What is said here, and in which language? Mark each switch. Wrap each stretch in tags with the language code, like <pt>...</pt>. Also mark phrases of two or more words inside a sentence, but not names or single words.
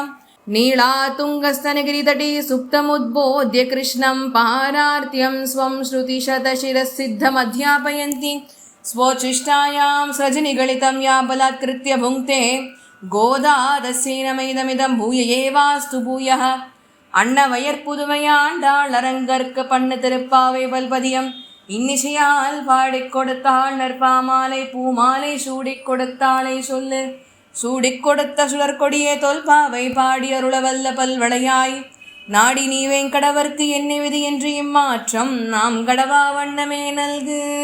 <sa>नीलातुङ्गस्तनगिरितटे सुप्तमुद्बोध्य कृष्णं पारार्त्यं स्वं श्रुतिशतशिरःसिद्धमध्यापयन्ति स्वोच्छिष्टायां सृजनिगलितं या बलात्कृत्य भुङ्क्ते गोदा तस्यै नमैदमिदं भूय एवास्तु भूयः।</sa> <ta>அன்னவயற்புதுமையாண்டாள் அரங்கற்க பண்ண திருப்பாவை பல்பதியம் இன்னிசையால் பாடிக் கொடுத்தாள் நற்பாமாலை பூமாலை சூடிக் கொடுத்தாளை சொல்லு சூடிக் கொடுத்த சுடற்கொடியே தொல்பாவை பாடி அருளவல்ல பல்வளையாய் நாடி நீ வேங்கடவர்க்கு என்ன விதி என்று இம்மாற்றம் நாம் கடவா வண்ணமே நல்கு.</ta>